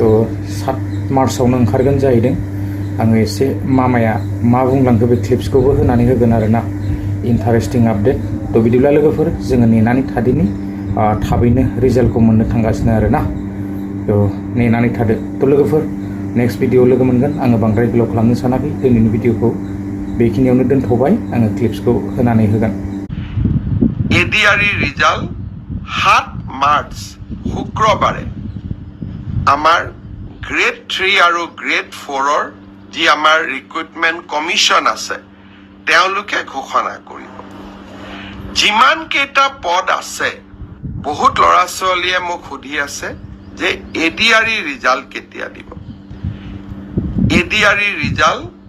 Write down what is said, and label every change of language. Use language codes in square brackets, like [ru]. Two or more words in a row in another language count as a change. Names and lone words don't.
[brx] 7 मार्चआवनो ओंखारगोन जाहैदों आङो एसे मामाया मा बुंलांखो बे क्लिप्सखौबो होनानै होगोन आरोना इन्टारेस्टिं आपडेट तो बिदिब्ला लोगोफोर जोङो नेनानै थादिनि थाबैनो रिजाल्टखौ मोननो थांगासिनो आरोना तो नेनानै थादो तो लोगोफोर [en] next video [brx] लोगो मोनगोन आङो बांद्राय गोलाव खालामनो सानाखै दिनैनि भिडिअखौ बेखिनियावनो दोनथ'बाय आङो क्लिप्सखौ होनानै होगोन [en] ADRE result [as] 7 मार्च শুক্ৰবাৰে আমাৰ গ্ৰেড 3 আৰু গ্ৰেড 4ৰ যি আমাৰ [en] recruitment commission [as] আছে তেওঁলোকে ঘোষণা কৰিব যিমান কেইটা পদ আছে বহুত ল'ৰা ছোৱালীয়ে মোক সুধি আছে যে [en] ADRE result [as] কেতিয়া দিব [en] ADRE result